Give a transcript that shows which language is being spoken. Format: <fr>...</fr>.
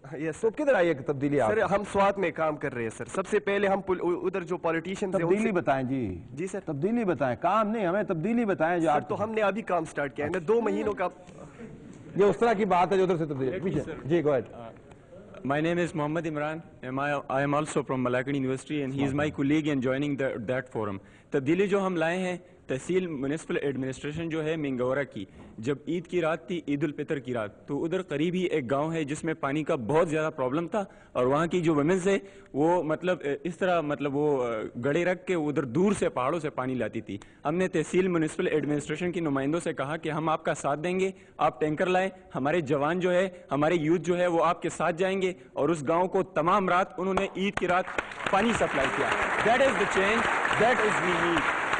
<en>yes</en> <ur>تو کدھر آئی ہے تبدیلی سر ہم سوات میں کام کر رہے ہیں سر سب سے پہلے ہم ادھر جو پالیٹیشین تبدیلی بتائیں جی سر تبدیلی بتائیں کام نہیں ہمیں تبدیلی بتائیں جو آپ تو ہم نے ابھی کام سٹارٹ کیا ہے میں 2 مہینوں کا یہ اس طرح کی بات ہے جو ادھر سے تبدیلی پیچھے جی go ahead</ur> <en>My name is Mohammad Imran. I am also from Malacca University and he is my colleague in joining that forum.</en> <ur>تبدیلی جو ہم لائے ہیں تحصیل میونسپل ایڈمنسٹریشن جو ہے منگورا کی جب عید کی رات تھی عید الفطر کی رات تو ادھر قریب ہی ایک گاؤں ہے جس میں پانی کا بہت زیادہ پرابلم تھا اور وہاں کی جو ویمنز ہے وہ مطلب اس طرح مطلب وہ گڑے رکھ کے ادھر دور سے پہاڑوں سے پانی لاتی تھی. ہم نے تحصیل میونسپل ایڈمنسٹریشن کی نمائندوں سے کہا کہ ہم آپ کا ساتھ دیں گے آپ ٹینکر لائیں ہمارے جوان جو ہے ہمارے یوتھ جو ہے وہ آپ کے ساتھ جائیں گے اور اس گاؤں کو تمام رات انہوں نے عید کی رات پانی سپلائی کیا.</ur> <en>That is the change, that is we need.</en>